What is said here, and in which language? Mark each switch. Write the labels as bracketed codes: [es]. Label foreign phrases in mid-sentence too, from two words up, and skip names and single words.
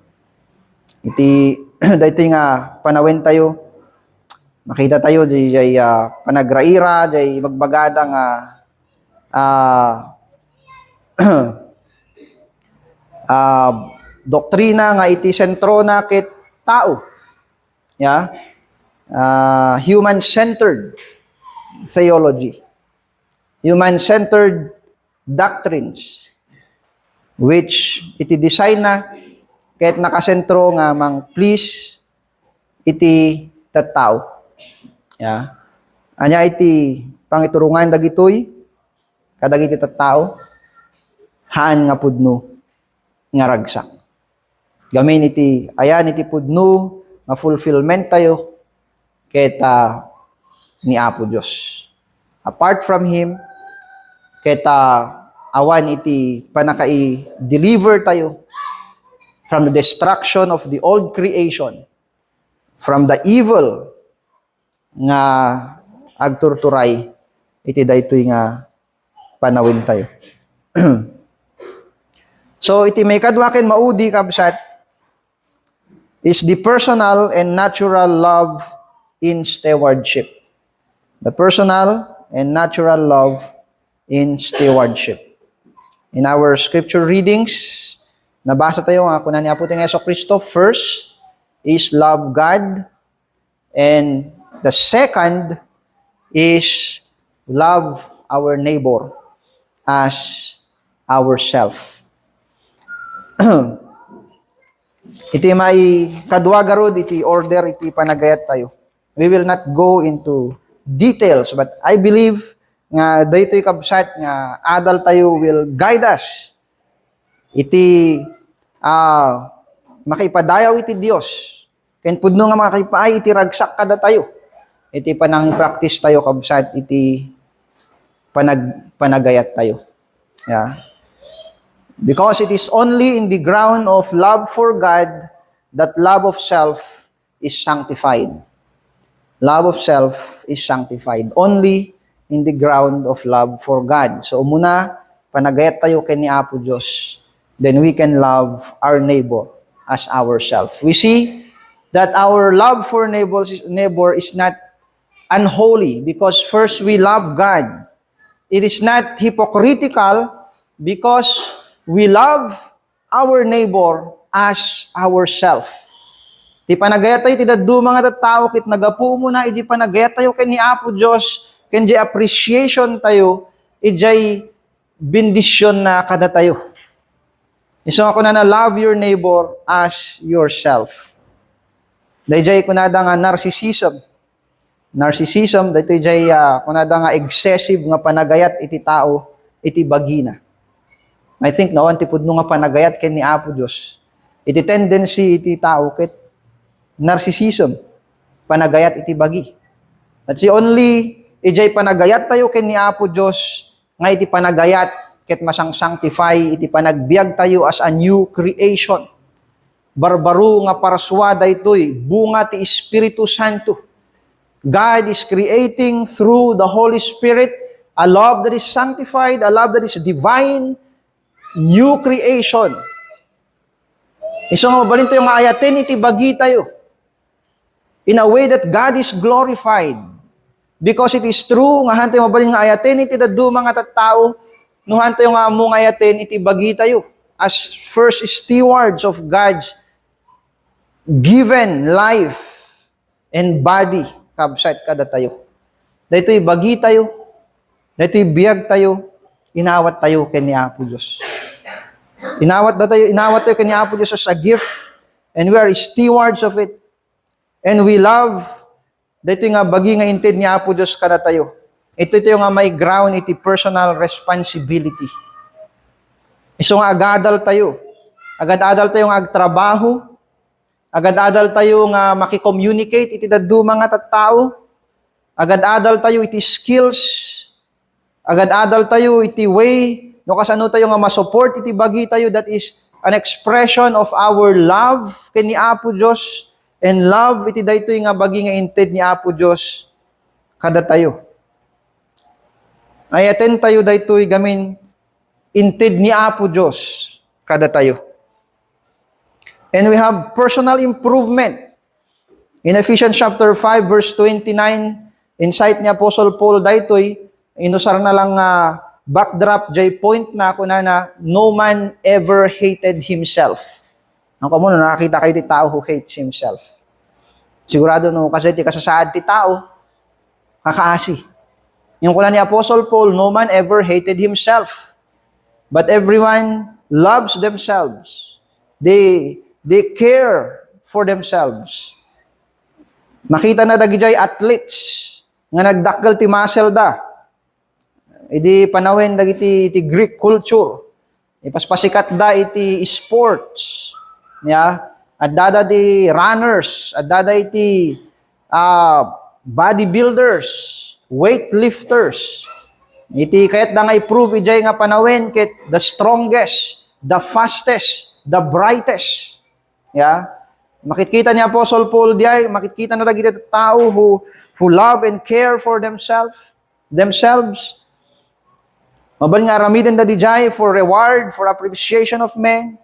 [ilo] Iti daytoy nga panawen tayo makita tayo jay panagraira jay magbagada nga doktrina nga iti sentro na ket tao. [en] Yeah? Human-centered theology. Human-centered doctrines which [ilo] iti design na ket nakasentro nga mang please iti tattao. [en] Yeah. [ilo] Anya iti pangiturungan dagitoy kadagiti tattao haan nga pudno nga ragsak. Gamin iti ayan iti pudno nga fulfillment tayo ket ni Apo Dios. [en] Apart from him [ilo] ket awan iti panakai-deliver tayo [en] from the destruction of the old creation, from the evil [ilo] nga agturturay iti daytoy nga panawin tayo. [en] So [ilo] iti may kadwa ken maudi kabsat [en] is the personal and natural love in stewardship. The personal and natural love in stewardship. In our scripture readings, [ilo] nabasa tayo nga kunan ni Apo ting Jesu-Kristo, [en] first is love God, and the second is love our neighbor as ourself. [ilo] Iti may kadwa garod iti order iti panagayat tayo. [en] We will not go into details, but I believe [ilo] nga daytoy kabsat nga adal tayo [en] will guide us [ilo] iti makipadayaw iti Dios ken pudno nga makakipaay iti ragsak kada tayo iti panang practice tayo kabsat iti panagayat tayo. [en] Yeah. Because it is only in the ground of love for God that love of self is sanctified. Love of self is sanctified only in the ground of love for God. [ilo] So muna panagayat tayo ken ni Apo Dios, [en] then we can love our neighbor as ourselves. We see that our love for neighbor is not unholy because first we love God. It is not hypocritical because we love our neighbor as ourselves. [ilo] Ti panagayat tayo ti daddu mga tattao ket nagapu mo na iti panagayat tayo ken ni Apo Dios ken di appreciation tayo ijay bendisyon na kada tayo. Iso ako na [en] love your neighbor as yourself. [ilo] Dayjay kunada nga narcissism. Narcissism dayjay kunada nga excessive nga panagayat iti tao iti bagina. I think naon ti pudno nga panagayat ken ni Apo Dios. Iti tendency iti tao ket narcissism, panagayat iti bagi. At si only ijay panagayat tayo ken ni Apo Dios nga iti panagayat ket masang sanctify iti panagbiag tayo [en] as a new creation. [ilo] Barbaro nga paraswa daytoy bunga ti Espiritu Santo. [en] God is creating through the Holy Spirit a love that is sanctified, a love that is divine, new creation. [ilo] Iso nga mabalin tayo nga ayaten iti bagi tayo [en] in a way that God is glorified. Because it is true, [ilo] nga hantay mabalin nga ayaten iti daddu mga tattao, no hantay nga mo nga ayaten iti bagi tayo [en] as first stewards of God's given life and body [ilo] kabsat kada tayo. Daytoy bagi tayo, daytoy biyag tayo, inawat tayo ken ni Apo Dios. Inawat tayo kani Apo Diyos [en] as a gift, and we are stewards of it. And we love, [ilo] dito nga bagi nga inted ni Apo Diyos kada tayo. Ito nga may ground, iti [en] personal responsibility. [ilo] Iso nga agadal tayo. Agad-adal tayo nga agtrabaho. Agad-adal tayo nga makicommunicate iti daddu mga tattao. Agad-adal tayo iti skills. Agad-adal tayo iti way no kasano tayo nga masupport iti bagi tayo, [en] that is an expression of our love [ilo] ken ni Apo Dios, [en] and love [ilo] iti daytoy nga bagi nga inted ni Apo Dios kada tayo. Ayaten tayo daytoy gamin inted ni Apo Dios kada tayo. [en] And we have personal improvement. [ilo] In Ephesians chapter 5 verse 29, insight ni Apostle Paul daytoy, inusar na lang backdrop jay point na ako na [en] no man ever hated himself. [ilo] Ang kamo nakakita kayo ti tao [en] who hates himself. [ilo] Sigurado no kasi ti kasasaad ti tao kakaasi. Yung kula ni Apostle Paul, [en] no man ever hated himself, but everyone loves themselves. They care for themselves. [ilo] Makita na dagijay athletes nga nagdakkel ti muscle da. Idi panawin dagiti iti [en] Greek culture. [ilo] Ipaspasikat da iti sports. Ya, at dada di runners, at dada iti bodybuilders, weightlifters. Iti kayat da nga i-prove ijay nga panawin ket [en] the strongest, the fastest, the brightest. [ilo] Ya. Makikita ni Apostle Paul diay, makikita na dagiti tao [en] who love and care for themselves. [ilo] Mabal nga aramiden da dijay [en] for reward, for appreciation of men.